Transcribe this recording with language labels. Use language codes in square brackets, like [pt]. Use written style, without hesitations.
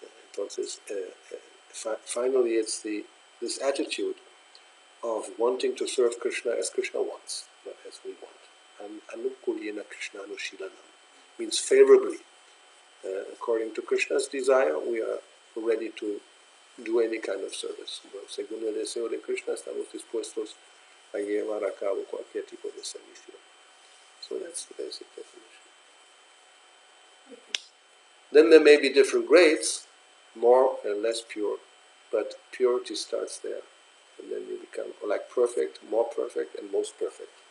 [en] Entonces, finally it's this attitude of wanting to serve Krishna as Krishna wants, not as we want. [sa] Anukulyena Krishnanu Shilanam [en] means favorably. According to Krishna's desire, we are ready to do any kind of service. [es] Bueno, según el deseo de Krishna, estamos dispuestos a llevar a cabo cualquier tipo de servicio. [en] So that's the basic definition. Then there may be different grades, more and less pure, but purity starts there. And then you become like perfect, more perfect, and most perfect.